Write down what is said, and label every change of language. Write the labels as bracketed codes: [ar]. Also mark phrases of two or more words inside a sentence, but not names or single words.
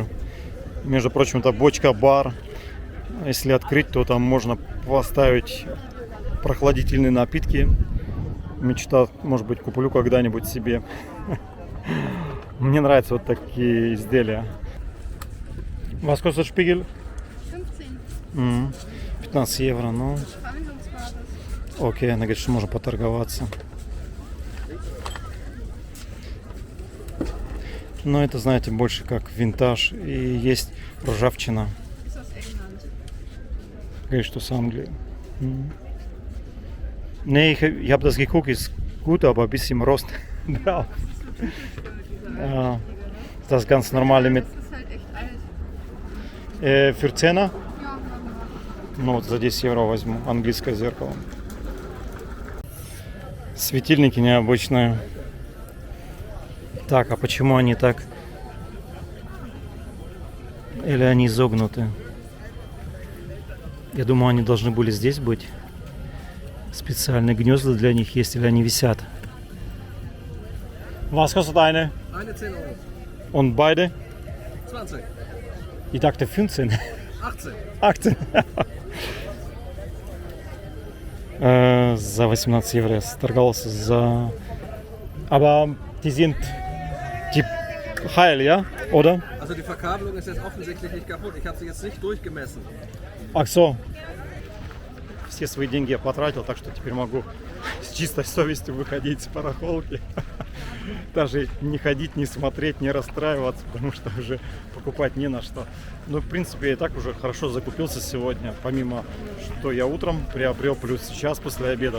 [ru] Между прочим, это бочка-бар. Если открыть, то там можно поставить прохладительные напитки. Мечта, может быть, куплю когда-нибудь себе. Мне нравятся вот такие изделия. [de] Was kostet Spiegel? 15. [ru] 15 евро, ну. [de] Verhandlungsbasis. [ru] Окей, она говорит, что можно поторговаться. Но это, знаете, больше как винтаж. И есть ржавчина. [de] Ist aus England. [ru] Говорит, что с Англии. [de] Nee, ich habe das geguckt, ist gut, aber ein bisschen Rost drauf. Ja, das ist ganz normale mit. Das ist halt echt alt. Für 10? Ja, machen wir. [ru] Ну вот за 10 евро возьму английское зеркало. Светильники необычные. Так, а почему они так? Или они изогнуты? Я думаю, они должны были здесь быть. Специальные гнезда для них есть, или они висят? [de] Was kostet eine? Eine 10 Euro. Und beide? 20. Ich dachte 15. 18. 18. [ru] За 18 евро я торговался за... [de] Aber die sind heil, ja? Oder? Also die Verkabelung ist jetzt offensichtlich nicht kaputt. Ich habe sie jetzt nicht durchgemessen. [ru] Ах, все. Все свои деньги я потратил, так что теперь могу с чистой совестью выходить с барахолки. Даже не ходить, не смотреть, не расстраиваться, потому что уже покупать не на что. Ну, в принципе, я и так уже хорошо закупился сегодня, помимо, что я утром приобрел, плюс сейчас после обеда.